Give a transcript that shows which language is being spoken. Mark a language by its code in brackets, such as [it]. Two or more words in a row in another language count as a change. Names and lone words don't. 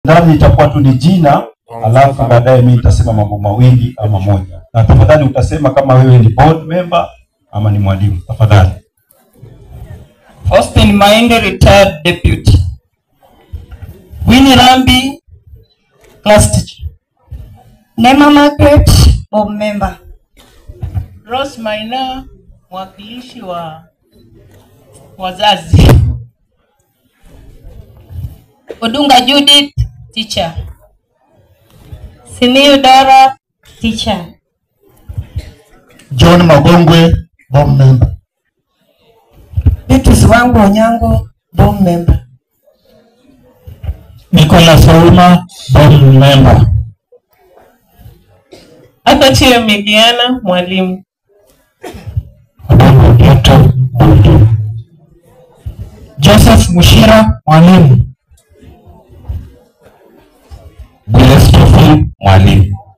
[sw] ndani itakuwa tu ni jina, alafu baadaye mimi nitasema mambo mawili ama moja. Na tafadhali utasema kama wewe ni [en] board member [sw] ama ni mwalimu, tafadhali. [en] Austin Mainde, retired deputy. Winnie Rambi, class teacher. Neema Margaret, board member. [sw] Rose Maina, mwakilishi wa wazazi. [en] Odunga Judith, teacher. Simiyu Dara, teacher. John Magongwe, board member. Beatrice Wangu Onyango, board member. Nicholas Ouma, board member. [sw] Atachie Mediana, mwalimu. Joseph Mushira, mwalimu. Gilestophe, mwalimu.